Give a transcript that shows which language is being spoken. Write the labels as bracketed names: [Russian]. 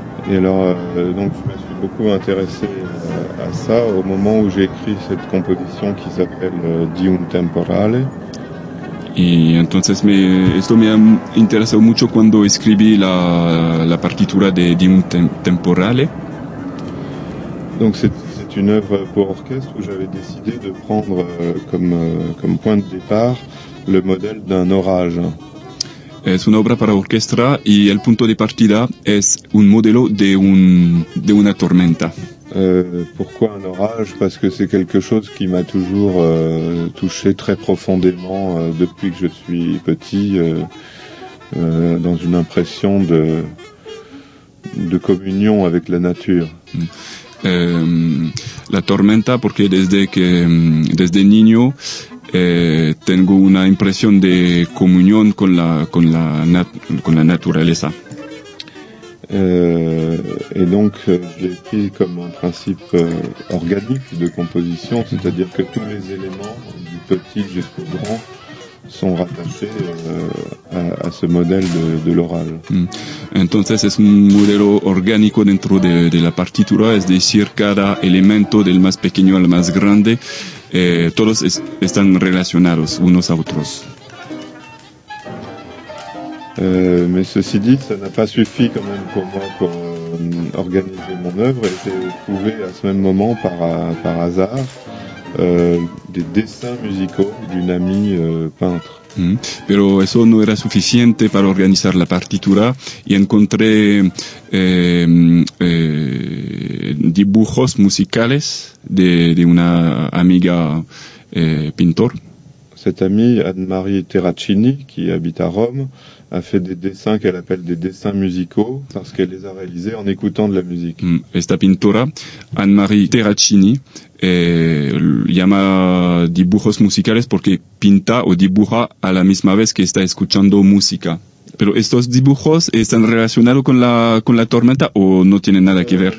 [French] Et alors, donc je me suis beaucoup intéressé à ça au moment où j'ai écrit cette composition qui s'appelle Dium Temporale. [Spanish] Y entonces esto me ha interesado mucho cuando escribí la partitura de Dium Temporale. [French] Donc c'est une œuvre pour orchestre où j'avais décidé de prendre comme point de départ le modèle d'un orage. [Spanish] Es una obra para orquesta y el punto de partida es un modelo de una tormenta. [French] Pourquoi un orage? Parce que c'est quelque chose qui m'a toujours touché très profondément depuis que je suis petit, dans une impression de communion avec la nature. [Spanish] La tormenta, porque desde niño tengo una impresión de comunión con la naturaleza. [French] Et donc j'ai pris comme un principe organique de composition, c'est-à-dire que tous les éléments, du petit jusqu'au grand, sont rattachés à ce modèle de l'oral. [Spanish] Entonces es un modelo orgánico dentro de la partitura, es decir, cada elemento del más pequeño al más grande, todos están relacionados unos a otros. [French] Mais ceci dit, ça n'a pas suffi quand même pour moi pour organiser mon œuvre. Et j'ai trouvé à ce même moment par hasard des dessins musicaux d'une amie peintre. [Spanish] Pero eso no era suficiente para organizar la partitura y encontré dibujos musicales de una amiga pintor. [French] Cette amie Anne-Marie Terracini, qui habite à Rome, a fait des dessins qu'elle appelle des dessins musicaux parce qu'elle les a réalisés en écoutant de la musique. [Spanish] Esta pintora, Anne-Marie Terracini, llama dibujos musicales porque pinta o dibuja a la misma vez que está escuchando música. Pero estos dibujos están relacionados con la tormenta o no tienen nada que ver?